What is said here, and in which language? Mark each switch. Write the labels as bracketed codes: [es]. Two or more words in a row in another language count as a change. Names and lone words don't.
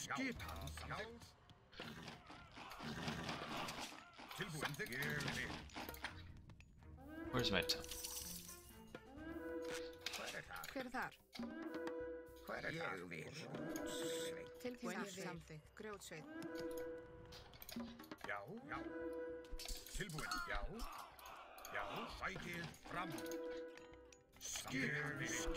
[is] Skipan, já. Tilbúin, ég vil. [en] Where's my temple? [is] Hver er þar? Hver er það? Ég vil. Tilbúin, ég vil. Samþykkt. Grjótsveit. Já, já. Tilbúin, já. Já, sækið fram. Skipan.